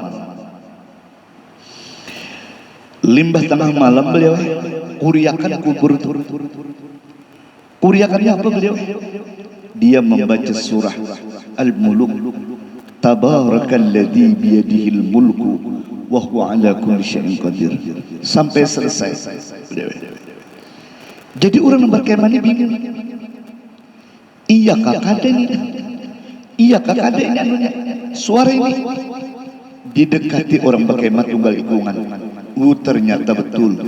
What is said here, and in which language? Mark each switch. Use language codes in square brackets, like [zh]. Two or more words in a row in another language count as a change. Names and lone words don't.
[bjn] Limbah tengah malam beliau kuriakan kubur itu. Kuriakannya apa beliau? Dia membaca surah Al-Muluk. [ar] تبارك الذي بيده الملك وهو على كل شيء قدير. [bjn] Sampai selesai. Jadi orang berkemah ini bingung. Iya kakak ada ini. Iya kakak ada ini anunya. Suara ini didekati orang berkemah tunggal ikungan. Ternyata betul.